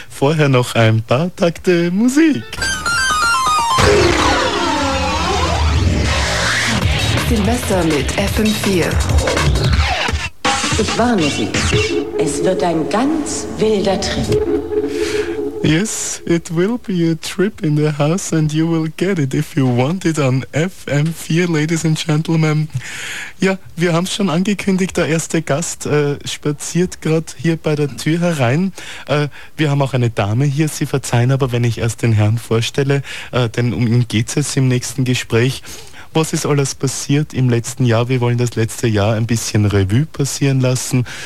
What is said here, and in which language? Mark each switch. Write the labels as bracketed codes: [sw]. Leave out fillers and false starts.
[de] Vorher noch ein paar Takte Musik. nach Silvester mit FM4. Ich warne Sie, es wird ein ganz wilder Trip. [en] Yes, it will be a trip in the house and you will get it if you want it on FM4, ladies and gentlemen. [de] Ja, wir haben es schon angekündigt, der erste Gast spaziert gerade hier bei der Tür herein. Wir haben auch eine Dame hier, Sie verzeihen aber, wenn ich erst den Herrn vorstelle, denn um ihn geht es im nächsten Gespräch. Was ist alles passiert im letzten Jahr? Wir wollen das letzte Jahr ein bisschen Revue passieren lassen.